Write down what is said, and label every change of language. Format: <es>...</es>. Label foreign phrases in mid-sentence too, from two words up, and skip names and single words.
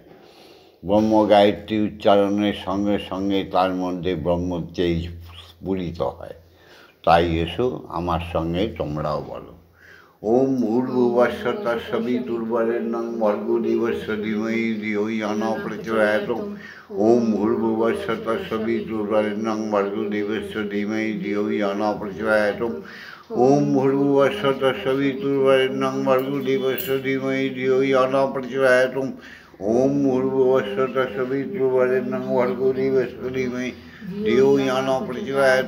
<bn>ব্রহ্ম গায়ত্রী উচ্চারণের সঙ্গে সঙ্গে তার মধ্যে ব্রহ্মতেজ স্ফুরিত হয়। তাই এসো আমার সঙ্গে তোমরাও বলো।</bn> <sa>ওম ভূর্ভুবস্য তৎসবিতুর্বরেণ্যং ভর্গো দেবস্য ধীমহি ধিয়ো ইয়ো নঃ প্রচোদয়াৎ। ওম ভূর্ভুবস্য তৎসবিতুর্বরেণ্যং ভর্গো দেবস্য ধীমহি ধিয়ো ইয়ো নঃ প্রচোদয়াৎ। ওম ভূর্ভুবস্য তৎসবিতুর্বরেণ্যং ভর্গো দেবস্য ধীমহি ধিয়ো ইয়ো নঃ প্রচোদয়াৎ। ওম ভূর্ভুবস্য তৎসবিতুর্বরেণ্যং ভর্গো দেবস্য ধীমহি ধিয়ো ইয়ো নঃ প্রচোদয়াৎ।</sa>